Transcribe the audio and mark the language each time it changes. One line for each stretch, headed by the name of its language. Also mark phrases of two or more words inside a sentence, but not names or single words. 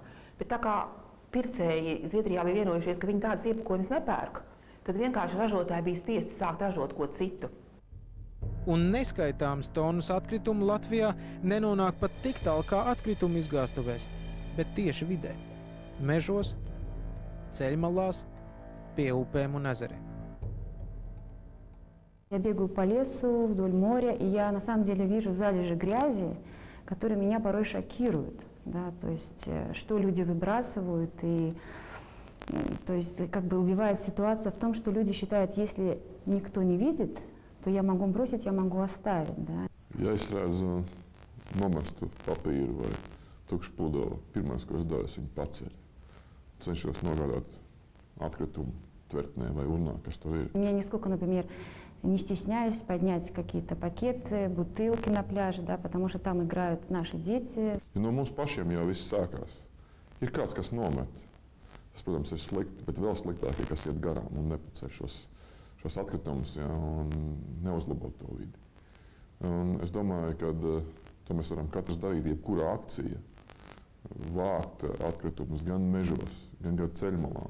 Latvian: Bet tā kā pircēji Zviedrijā bija vienojušies, ka viņi tādas iepakojumus nepērk, tad vienkārši ražotāji bija spiesti sākt ražot ko citu. Un neskaitāmas tonnas atkritumu Latvijā nenonāk pat tik tālu kā atkritumu izgāstuvēs, bet tieši vidē – mežos, ceļmalās, pie upēm un ezeriem.
Russian: Я бегаю по лесу, вдоль моря, и я на самом деле вижу залежи грязи, которые меня порой шокируют. Да? То есть, что люди выбрасывают, и то есть, как бы убивает ситуация в том, что люди считают, если никто не видит, то я могу бросить, я могу оставить. Да?
Latvian: Ja es redzu nomestu papīru vai tukšpūdo, pirmais, ko es daru, es viņu paceļu. Cenšos nogādāt atkritumu tvertnē vai urnā, kas tur ir.
Russian: Я нисколько, например, не стесняюсь поднять какие-то пакеты, бутылки на пляже, да, потому что там играют наши дети.
Latvian: Ja no mums pašiem jau viss sākās. Ir kāds, kas nomet. Tas, protams, ir slikti, bet vēl sliktāk ir, kas iet garām un nepaceļ šos atkritumus, ja, un neuzlabo to vidi. Un es domāju, ka to mēs varam katrs darīt, jebkura akcija, vākt atkritumus gan mežos, gan ceļmalām.